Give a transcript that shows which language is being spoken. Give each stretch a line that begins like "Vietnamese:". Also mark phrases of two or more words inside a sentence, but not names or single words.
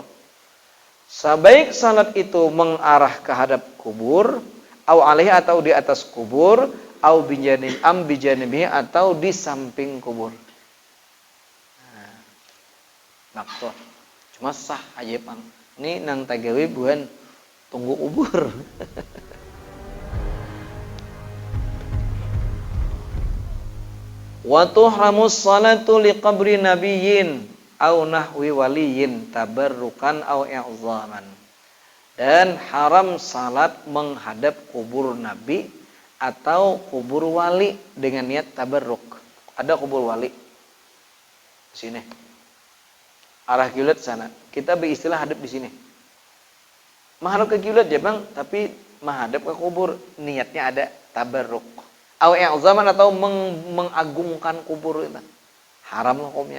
Indonesian: Sebaik salat itu mengarah ke hadap kubur,
Arabic: أو عليه
Indonesian: atau di atas kubur,
Arabic: أو بجانبه
Indonesian: atau di samping kubur. Nah, makruh.
Banjar: Cuma sah aja pang. Ini nang tagawi bukan tunggu ubur.
Arabic: وتحرم الصلاة لقبر نبي أو نحو ولي تبركا أو إعظاما.
Indonesian: Dan haram salat menghadap kubur nabi atau kubur wali dengan niat tabarruk. Ada kubur wali sini, arah kiblat sana, kita beristilah hadap di sini, menghadap ke kiblat ya bang, tapi menghadap ke kubur, niatnya ada tabarruk
Arabic: أو إعظاما
Indonesian: atau mengagungkan kubur itu haram hukumnya.